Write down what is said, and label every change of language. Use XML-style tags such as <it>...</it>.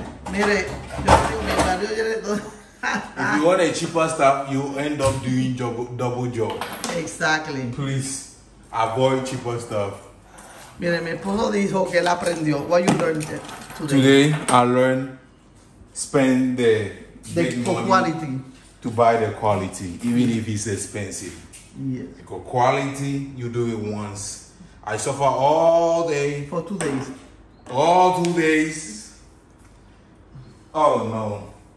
<es>Mire, yo digo, mi barrio llena todo.</es> <en>If you want a cheaper stuff, you end up doing double job. Exactly. Please avoid cheaper stuff.</en> <es>Mire, mi esposo dijo que él aprendió.</es> <en>What you learned today? Today, I learned spend the big For money quality. to buy the quality, even if it's expensive. Yes. Because quality, you do it once. I suffer all day. For 2 days. All 2 days. Oh no.</en>